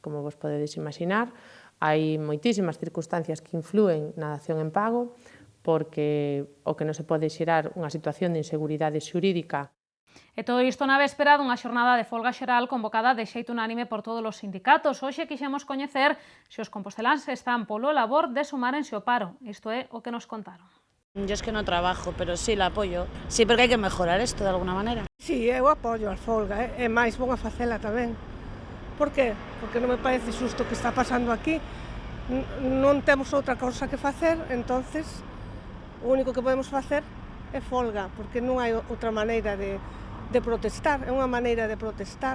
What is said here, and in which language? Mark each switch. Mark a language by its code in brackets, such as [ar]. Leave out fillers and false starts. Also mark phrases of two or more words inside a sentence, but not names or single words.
[gl] Como vos podedes imaginar, hai moitísimas circunstancias que influen na dación en pago, porque o que non se pode xerar unha situación de inseguridade xurídica. E todo isto na véspera dunha xornada de folga xeral convocada de xeito unánime por todos os sindicatos. Hoxe quixemos coñecer se os composteláns están polo labor de sumárense ao paro. Isto é o que nos contaron. [es] Yo es que no trabajo, pero sí la apoyo. Sí, porque hai que mejorar isto de alguna manera. [gl] Sí, eu apoio a folga, é máis bon a facela tamén. [es] Por qué? [gl] Porque non me parece xusto o que está pasando aquí. Non temos outra cousa que facer, entonces o único que podemos facer é folga, porque non hai outra maneira de protestar, é unha maneira de protestar.